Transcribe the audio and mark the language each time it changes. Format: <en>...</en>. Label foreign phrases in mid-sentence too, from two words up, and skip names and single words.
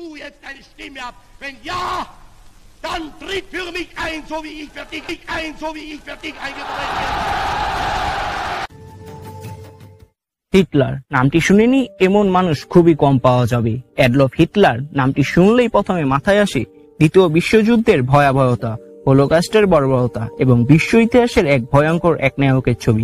<de>jetzt eine Stimme ab? Wenn ja, dann tritt für mich ein, so wie ich für dich eingetreten bin.</de> <bn>হিটলার নামটি শুনেনি এমন মানুষ খুবই কম পাওয়া যাবে। অ্যাডলফ হিটলার নামটি শুনলেই প্রথমে মাথায় আসে দ্বিতীয় বিশ্বযুদ্ধের ভয়াবহতা, হোলোকস্টের বর্বরতা এবং বিশ্ব ইতিহাসের এক ভয়ঙ্কর এক নায়কের ছবি।</bn>